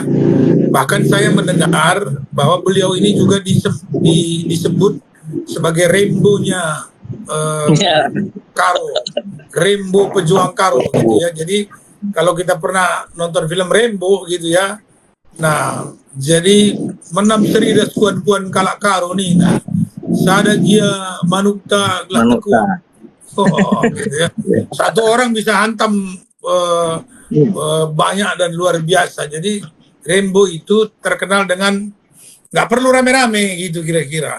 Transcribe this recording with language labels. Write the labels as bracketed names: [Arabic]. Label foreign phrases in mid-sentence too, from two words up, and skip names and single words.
[Indonesian] Bahkan saya mendengar bahwa beliau ini juga disebut sebagai Rembo-nya Karo, Rembo pejuang Karo gitu ya. Jadi kalau kita pernah nonton film Rembo gitu ya, [Batak Karo] nah jadi menam seri das kuan-kuan kalak Karo nih, nah sada dia manukta gelak [Indonesian] gitu ya. Satu orang bisa hantam banyak dan luar biasa. Jadi Rembo itu terkenal dengan nggak perlu rame-rame gitu kira-kira.